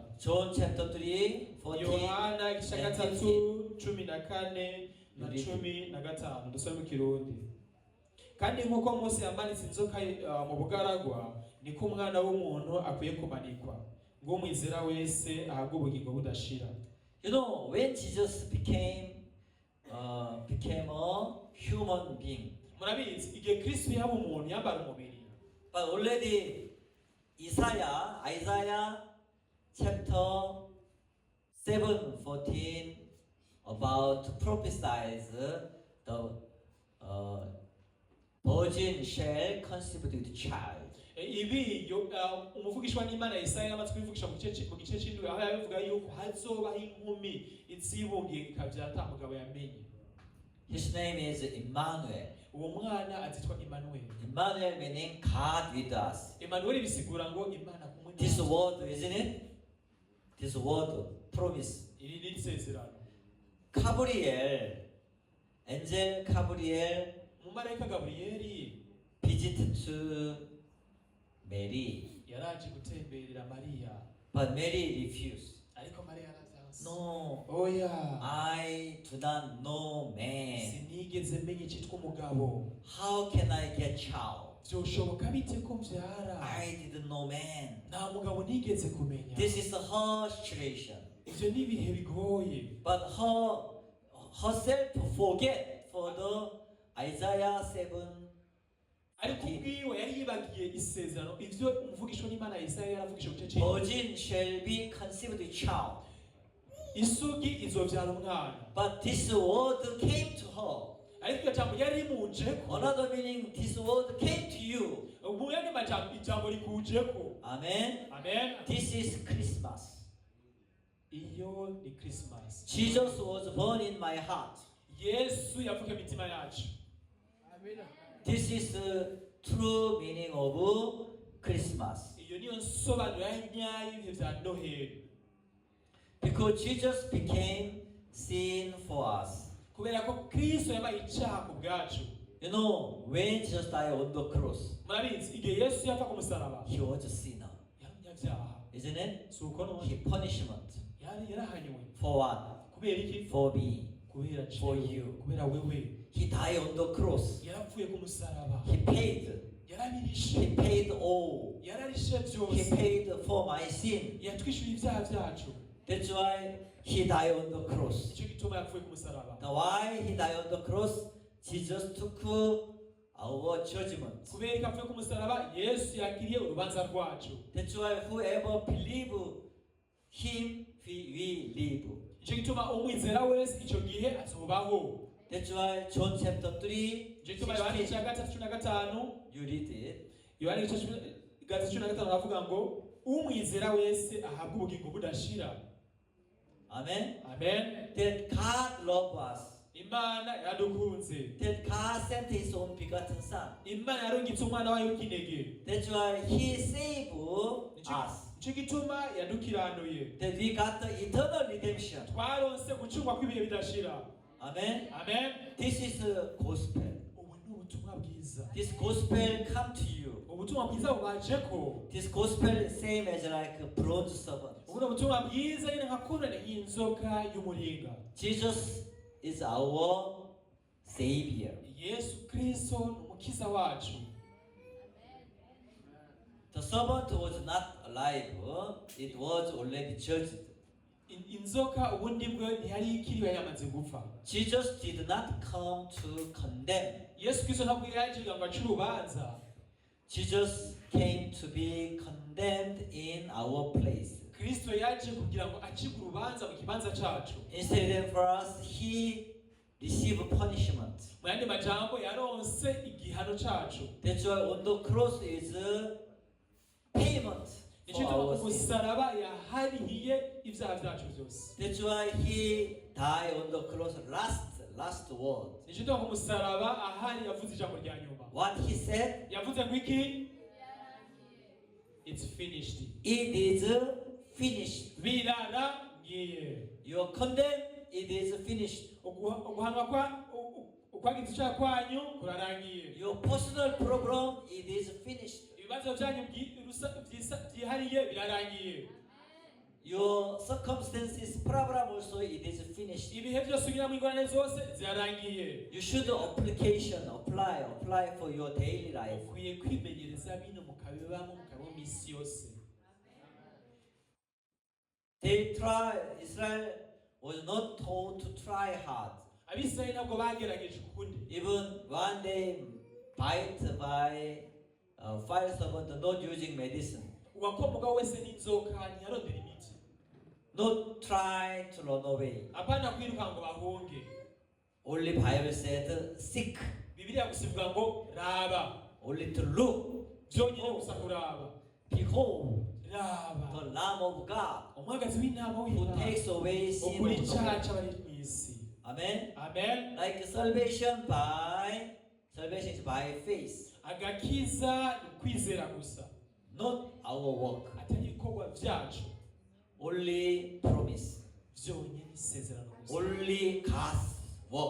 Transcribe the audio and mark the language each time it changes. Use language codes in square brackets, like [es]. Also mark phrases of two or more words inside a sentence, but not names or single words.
[en] John chapter 3, 14 [rn] Yohana igice ca [en] and [rn] gatatu 14 na 15 dusome mu Kirundi. Kandi nk'uko Mose yamanitse inzoka mu bugaragwa niko umwana w'umuntu akwiye kumanikwa ngo umwizera wese ahabwe ubugingo budashira. [en] You know, when Jesus became a human being, [rn] Murabizi igihe Kristo yaba umuntu yambara umubiri. [en] but already Isaiah chapter 7:14 about prophesies the virgin shall conceive with child. [rn] Ibi umuvugishwa n'Imana Yesaya amaze kubivugisha mu gice c'indwi aho yabivuga yuko hazoba inkumi izibungiye ikavyara ata mugabo yamenye. [en] His name is Emmanuel. [rn] Uwo mwana azitwa Emmanuel. [en] Emmanuel meaning God with us. [rn] Emmanuel bisigura ngo Imana kumwe. [en] This word, isn't it? This word, promise. [rn] Iri ni isezerano. [en] Gabriel, angel Gabriel, [rn] Umumarayika Gabrieli [en] visited to Mary, [rn] yaraje gutemberera Mariya. [en] but Mary refused. [rn] Ariko Mariya yaravyanse. [en] No, [rn] oya [en] I do not know man. [rn] sinigeze menya icyitwa umugabo. [en] How can I get child? [rn] Byoshoboka bite ko mbyara? [en] I didn't know man. [rn] nta mugabo nigeze kumenya. [en] This is her situation. [rn] Ibyo ni ibihe bigoye. [en] But herself forget for the Isaiah 7. [rn] ariko ubwiwe yari yibagiye isezerano ivyo umuvugishwa n'Imana Yesaya yaravugishije mu gice [en] Virgin shall be conceived a child. [rn] isugi izovyara umwana. [en] But this word came to her. [rn] ariko iyo jambo yari rimujeko. [en] Another meaning, this word came to you. [rn] ubu yandi majambo ijambo rikujeko. Amen. Amen. [en] This is Christmas. [rn] iyo ni Christmas. [en] Jesus was born in my heart. [rn] Yesu yavuke mitima yacu. Amen. [en] This is the true meaning of Christmas. [rn] iyo niyo nsobanuro y'inyayo y'ibihe vya Noheli. [en] Because Jesus became sin for us. [rn] kubera ko Kristo yabaye icyaha ku bwacu. [en] You know, when Jesus died on the cross, [rn] murabizi igihe Yesu yapfa ku musaraba [en] he was a sinner. [rn] yari umunyabyaha. [en] Isn't it? [rn] si uko none [en] He punishment. [rn] yari yarahanywe. [en] For what? [rn] kubera iki? [en] For me. [rn] kubera [en] For [rn] jewe. [en] you. [rn] kubera wewe. [en] He died on the cross. [rn] yarapfuye ku musaraba. [en] He paid. [rn] yarabirishe. [en] He paid all. [rn] yararishe [en] He [rn] byose. [en] paid for my sin. [rn] yatwishyuye ibyaha byacu. [en] That's why he died on the cross. [rn] nicyo gituma yapfuye ku musaraba. [en] Now why he died on the cross? Jesus took our judgment. [rn] kubera ko apfuye ku musaraba Yesu yakiriye urubanza rwacu. [en] That's why whoever believe him, we live. [rn] nicyo gituma umwizera wese icyo gihe azobaho. [en] That's why John chapter 3, [rn] nicyo gituma Yohana igice cya 3:5 [en] you read it. [rn] Yohana igice cya 3:5 aravuga ngo umwizera wese ahabwa ubugingo budashira. Amen. Amen. [en] That God loved us. [rn] Imana yadukunze. [en] That God sent his own begotten son. [rn] Imana yarungitse umwana wayo w'ikinege. [en] That's why he saved us. [rn] nicyo gituma yadukiranuye. [en] That we got the eternal redemption. [rn] twaronse gucungwa kw'ibihe bidashira. Amen. Amen. [en] This is the gospel. [rn] ubu ni ubutumwa bwiza. [en] This gospel come to you. [rn] ubutumwa bwiza bubajeko. [en] This gospel is same as like a bronze serpent. [rn] ubu ni ubutumwa bwiza nyine nka kunene y'inzoka y'umuringa. [en] Jesus is our savior. [rn] Yesu Kristo ni umukiza wacu. [en] The serpent was not alive. It was already judged. [rn] inzoka ubundi bwe ntiyari ikiriwe yamaze gupfa. [en] Jesus did not come to condemn. [rn] Yesu Kristo ntabwo yaje ngo ace urubanza. [en] Jesus came to be condemned in our place. [rn] Kristo yaje kugira ngo acike urubanza mu kibanza cacu. [en] Instead for us, he received punishment. [rn] mu yandi majambo yaronse igihano cacu. [en] That's why on the cross is a payment for our sin. [rn] umusaraba yaharihiye ibyaha byacu byose. [en] That's why he died on the cross. Last word. [rn] nicyo umusaraba ahari yavuze ijambo rya nyuma. [en] What he said? [rn] yavuze ngo iki? [en] It's finished. It is finished. [rn] birarangiye. [en] You are condemned. It is finished. [rn] uguhanwa ukwagiza icyaha kwanyu kurarangiye. [en] Your personal problem, it is finished. [rn] ibibazo byanyu byihariye birarangiye. [en] Your circumstances problem also, it is finished. [rn] ibihe byose ugira mu ingorane zose zirarangiye. [en] You should apply for your daily life. [rn] ukwiye kwimenyereza bino mukabibamo mukabamo misi yose. [en] Israel was not told to try hard. [rn] abisirayeli ntabwo bagerageje ukundi. [en] Even one day bite by fire serpent, not using medicine. [rn] uwakomoka wese n'inzoka ntiyarondera imiti. [en] Not try to run away. [rn] apana kwiruka ngo bahunge. [en] Only Bible said seek. [rn] bibiliya gusivuga ngo raba. [en] Only to look. [rn] byonyine gusa kuraba. [en] Behold, [rn] raba. [en] the Lamb of God [rn] umwagazi w'intama [en] who [rn] w'Imana [en] takes away sin [rn] ukuri [en] of the [rn] icyaha [en] world. [rn] cy'abari mu isi. Amen. Amen. [en] Like salvation is by faith, [rn] agakiza ni ukwizera gusa. [en] not our work. [rn] atari ibikorwa byacu. [en] Only promise. [rn] byonyine isezerano gusa. [en] Only God's work.